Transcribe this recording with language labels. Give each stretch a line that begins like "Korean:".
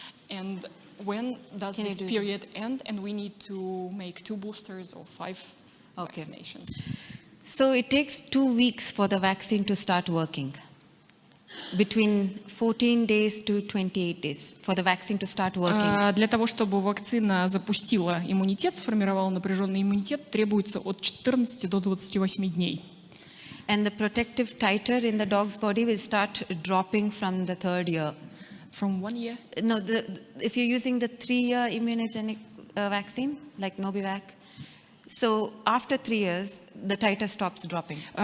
English: And when does this period end and we need to make 2 boosters or 5 vaccinations? So it takes 2 weeks for the vaccine to start working. Between 14 days to 28 days for the vaccine to start working.
Russian: Для того, чтобы вакцина запустила иммунитет, сформировала напряженный иммунитет, требуется от 14 до 28 дней.
English: And the protective titer in the dog's body will start dropping from the 3rd year. From 1 year? No, if you're using the 3-year immunogenic vaccine, like Novivac, so after 3 years, the titer stops dropping.